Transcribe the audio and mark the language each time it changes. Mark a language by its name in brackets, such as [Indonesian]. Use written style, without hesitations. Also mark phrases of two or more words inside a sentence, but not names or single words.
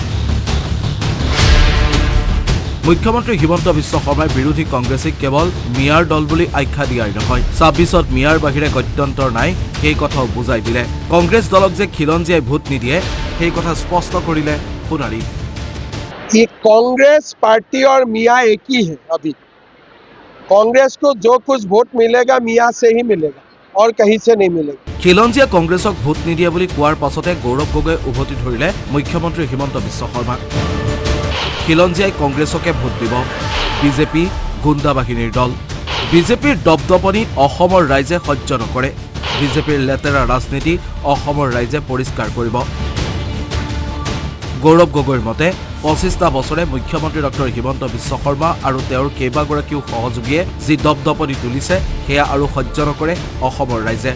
[Assamese] মুখ্যমন্ত্ৰী হিমন্ত বিশ্ব শৰ্মাই বিৰোধী কংগ্ৰেছক কেৱল মিয়াৰ দল বুলি আখ্যা দিয়াই নহয় ২৬ত মিয়াৰ বাহিৰে গত্যন্তৰ নাই সেই কথাও বুজাই দিলে কংগ্ৰেছ দলক যে খিলঞ্জীয়াই ভোট নিদিয়ে সেই কথা স্পষ্ট কৰিলে সোণাৰী [Hindi] कि कांग्रेस पार्टी और मियाँ एक ही है। अभी कांग्रेस को जो कुछ वोट मिलेगा मियाँ से ही मिलेगा और कहीं से नहीं मिलेगा। [Assamese] খিলঞ্জীয়া কংগ্ৰেছক ভোট নিদিয়ে বুলি কোৱাৰ পাছতে গৌৰৱ গগৈ উভতি ধৰিলে মুখ্যমন্ত্ৰী হিমন্ত বিশ্ব শৰ্মাক খিলঞ্জীয়াই কংগ্ৰেছকে ভোট দিব বিজেপি গুণ্ডা বাহিনীৰ দল বিজেপিৰ দপদপনি অসমৰ ৰাইজে সহ্য নকৰে বিজেপিৰ লেতেৰা ৰাজনীতি অসমৰ ৰাইজে পৰিষ্কাৰ কৰিব গৌৰৱ গগৈৰ মতে ২৫টা বছৰে মুখ্যমন্ত্ৰী ডক্টৰ হিমন্ত বিশ্ব শৰ্মা আৰু তেওঁৰ কেইবাগৰাকীও সহযোগীয়ে যি দপদপনি তুলিছে সেয়া আৰু সহ্য নকৰে অসমৰ ৰাইজে